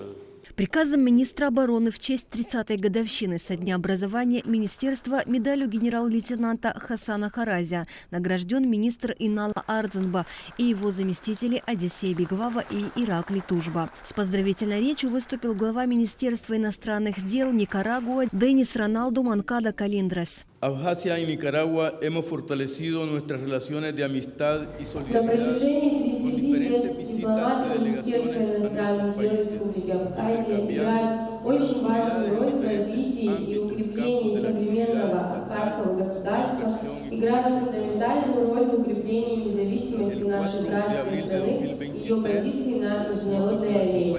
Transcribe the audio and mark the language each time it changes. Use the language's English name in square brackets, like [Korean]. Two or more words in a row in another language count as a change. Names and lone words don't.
[Russian] Приказом министра обороны в честь 30-й годовщины со дня образования министерства медалью генерал-лейтенанта Хасана Харазия награжден министр Инал Ардзенба и его заместители Одиссей Бегвава и Иракли Тужба. С поздравительной речью выступил глава Министерства иностранных дел Никарагуа Денис Роналду Манкада Калиндрас. [Spanish] Abjasia y Nicaragua hemos fortalecido nuestras relaciones de amistad y solidaridad. [Russian] На протяжении 30 лет дипломаты Министерства иностранных дел Республики Абхазия играют очень важную роль в развитии и укреплении современного абхазского государства, играют фундаментальную роль в укреплении независимости нашей братской страны и ее позиции на международной арене.